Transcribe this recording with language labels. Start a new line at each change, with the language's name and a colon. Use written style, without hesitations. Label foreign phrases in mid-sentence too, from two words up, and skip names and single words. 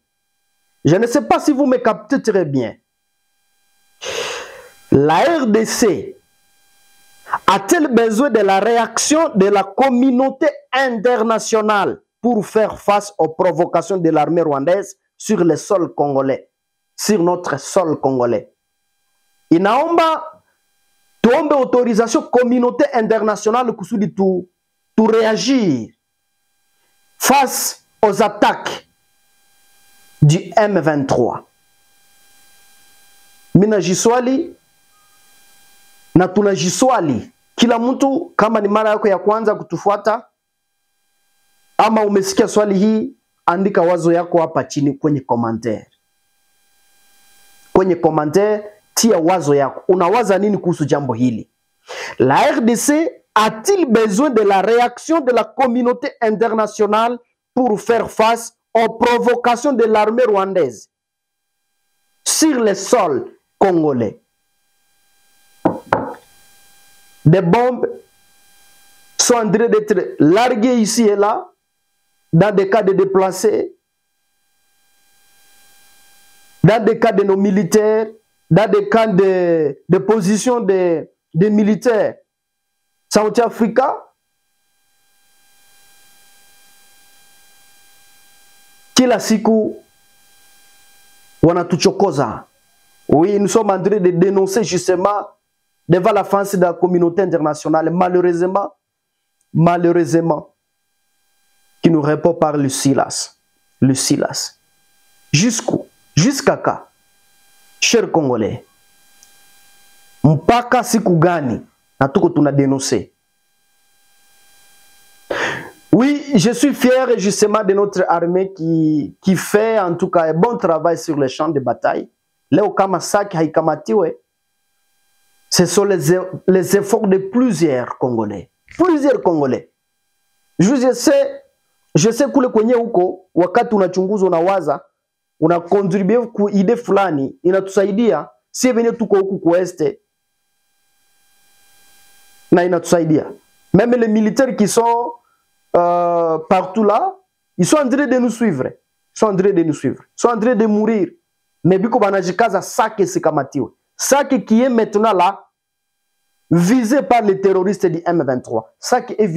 French: Je ne sais pas si vous me captez très bien. La RDC a-t-elle besoin de la réaction de la communauté internationale pour faire face aux provocations de l'armée rwandaise sur le sol congolais, sur notre sol congolais?
Swahili: Inaomba tuombe
French: autorisation communauté internationale
Swahili: kusudi tu
French: réagir face aux attaques du M23.
Swahili: Mina jiswali na tunajiswali, kila mtu kama ni mara yako ya kwanza kutufuata ama umesikia swali hii, andika wazo yako hapa chini kwenye commentaire. Kwenye commentaire tia wazo yako. Unawaza nini kuhusu jambo hili?
French: La RDC a-t-il besoin de la réaction de la communauté internationale pour faire face aux provocations de l'armée rwandaise sur le sol congolais? Des bombes sont en train d'être larguées ici et là, dans des cas de déplacés, dans des cas de nos militaires, dans des cas de position des militaires South Africa.
Swahili: Kila siku wanatuchokoza.
French: Oui, nous sommes en train de dénoncer justement devant la face de la communauté internationale. Malheureusement, qui nous répond par le Silas. Le Silas. Jusqu'où? Jusqu'à quand? Chers Congolais,
Swahili: mpaka siku gani na tuko tuna dénoncer?
French: Oui, je suis fier justement de notre armée qui fait en tout cas un bon travail sur les champs de bataille.
Swahili: Leo kama saki haikamatiwe,
French: ce sont les efforts de plusieurs Congolais. Plusieurs Congolais. Je sais
Swahili: kule kwenye huko, wakati unachunguza unawaza, unakontribue ku ide fulani, inatusaidia, si venye tuko huku kueste, na inatusaidia.
French: Même les militaires qui sont partout là, ils sont en train de nous suivre. Ils sont en train de nous suivre. Ils sont en train de mourir. Mais
Swahili: biko banajikaza Sake sikamatiwe.
French: Sake qui est maintenant là, visé par les terroristes du M23.